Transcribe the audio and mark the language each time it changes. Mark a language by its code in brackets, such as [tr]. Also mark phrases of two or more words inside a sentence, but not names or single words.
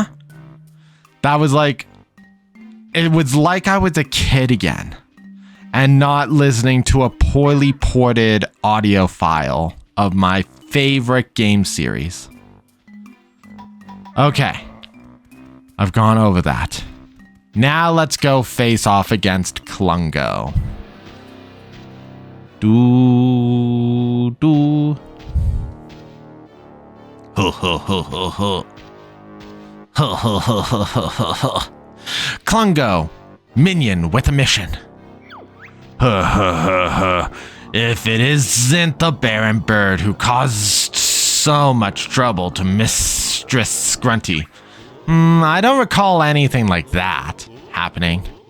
[en] That was like, it was like I was a kid again and not listening to a poorly ported audio file of my favorite game series. Okay, I've gone over that. Now let's go face off against Klungo. Do. Ho ho ho ho ho. Ho ho ho ho ho ho ho. Klungo, minion with a mission. Ha ha ha ha. If it isn't the Baron Bird who caused so much trouble to Mistress Grunty. I don't recall anything like that happening.